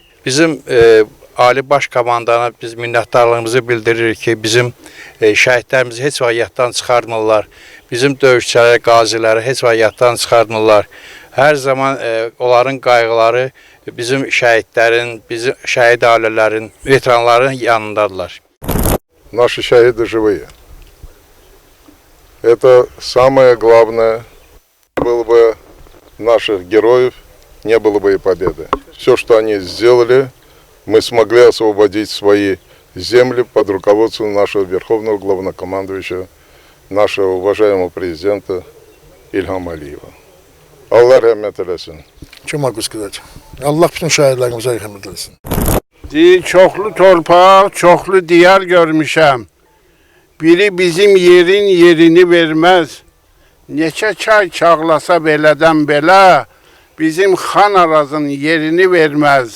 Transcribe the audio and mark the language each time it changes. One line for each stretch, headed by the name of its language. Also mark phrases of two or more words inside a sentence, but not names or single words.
Azerbaijani: Bizim Ali Baş Komandana biz minnətdarlığımızı bildiririk ki, bizim şəhidlərimizi heç vaxt yaddan çıxarmırlar. Bizim döyüşçüləri, qaziləri heç vaxt yaddan çıxarmırlar. Hər zaman onların qayğıları bizim şəhidlərin, bizim şəhid ailələrin, veteranların yanındadılar.
Russian: Наши шахиды живые. Это самое главное. Было бы наших героев, не было бы и победы. Все, что они сделали, мы смогли освободить свои земли под руководством нашего верховного главнокомандующего, нашего уважаемого президента Ильхама Алиева.
Azerbaijani: Allah rəhmət eləsin. Kim haqqı сказать? Allah bütün şəhidlərimizə rəhmət eləsin. Çoxlu torpaq, çoxlu diyar görmüşəm. Biri bizim yerin yerini verməz. Neçə çay çağlasa belədən belə, bizim Xan Arazın yerini verməz.